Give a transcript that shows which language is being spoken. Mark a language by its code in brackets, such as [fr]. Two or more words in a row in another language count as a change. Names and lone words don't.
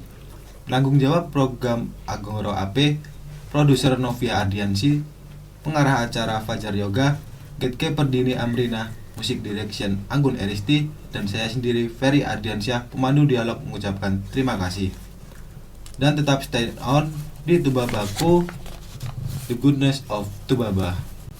[id] Penanggung jawab program Agung Ro AP, produser Novia Ardiansi, pengarah acara Fajar Yoga, gatekeeper Dini Amrina, musik direction Anggun Eristi, dan saya sendiri Ferry Ardiansyah, pemandu dialog, mengucapkan terima kasih. Dan tetap [en] stay on [id] di Tubabaku, [en] the goodness of Tubaba.